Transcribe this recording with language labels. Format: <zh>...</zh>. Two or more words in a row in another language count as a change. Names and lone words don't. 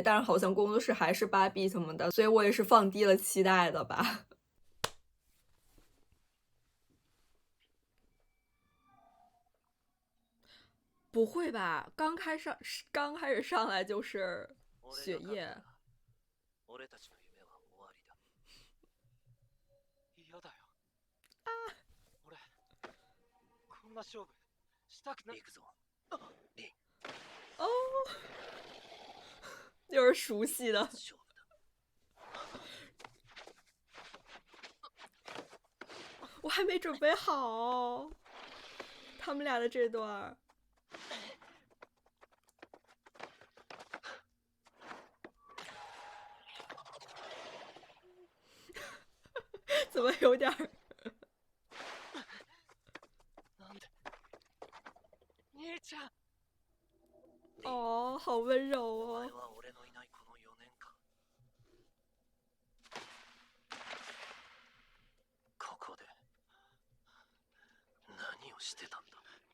<zh>但是好像工作室还是8B 什么的，所以我也是放低了期待的吧。不会吧？刚开始上来就是血液。</zh> <ja>俺たちの夢は終わりだ。嫌だよ。俺、こんな勝負したくない。行くぞ。リン。</ja> <zh>哦，又是熟悉的。</zh> <ja>勝負だ。</ja> <zh>我还没准备好，他们俩的这段。怎么有点</zh> <ja>なんで兄ちゃん。</ja> <zh>哦，好温柔哦。</zh> <ja>お前は俺のいないこの4年間、ここで何をしてたんだ。</ja>